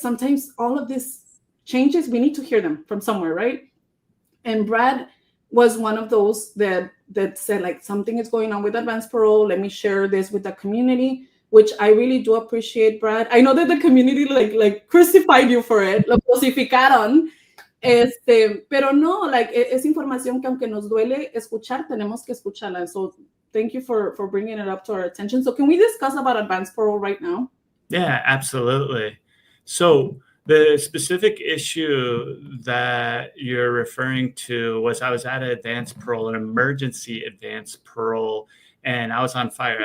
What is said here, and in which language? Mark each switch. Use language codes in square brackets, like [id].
[en] Sometimes all of these changes, we need to hear them from somewhere, right? And Brad was one of those that said, like, something is going on with advanced parole. Let me share this with the community, which I really do appreciate, Brad. I know that the community like crucified you for it, [es] lo crucificaron. Pero no, like, es información que aunque nos duele escuchar, tenemos que escucharla. [en] So thank you for bringing it up to our attention. So can we discuss about advanced parole right now? Yeah, absolutely. So the specific issue that you're referring to was I was at an advanced parole, an emergency advanced parole, and I was on fire.